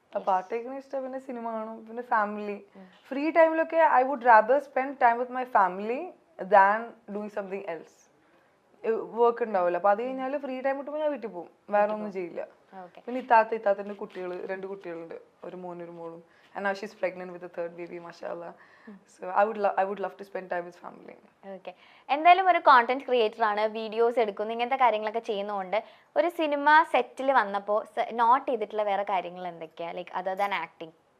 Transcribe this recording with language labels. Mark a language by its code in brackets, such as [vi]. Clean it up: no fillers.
[ml] പാട്ടേക്കണ ഇഷ്ടം, പിന്നെ സിനിമ കാണും, പിന്നെ ഫാമിലി. ഫ്രീ ടൈമിലൊക്കെ [en] I would rather spend time with my family than doing something else. [ml] Work ഉണ്ടാവില്ല, അപ്പൊ അത് കഴിഞ്ഞാല് ഫ്രീ ടൈം കിട്ടുമ്പോൾ ഞാൻ വീട്ടിൽ പോകും, വേറെ ഒന്നും ചെയ്യില്ല. പിന്നെ ഇത്താത്തന്റെ കുട്ടികൾ, 2 കുട്ടികളുണ്ട്, ഒരു മോനും ഒരു മോളും. [en] And now she's pregnant with the 3rd baby, mashallah. So I would love to spend time with family. Okay. [ml] എന്തായാലും ഒരു കോണ്ടന്റ് ക്രിയേറ്റർ ആണ്, വീഡിയോസ് എടുക്കുന്നു, ഇങ്ങനത്തെ കാര്യങ്ങളൊക്കെ ചെയ്യുന്നതുകൊണ്ട് ഒരു സിനിമ സെറ്റിൽ വന്നപ്പോൾ നോട്ട് ചെയ്തിട്ടുള്ള വേറെ കാര്യങ്ങൾ എന്തൊക്കെയാ, [en] Like other than acting?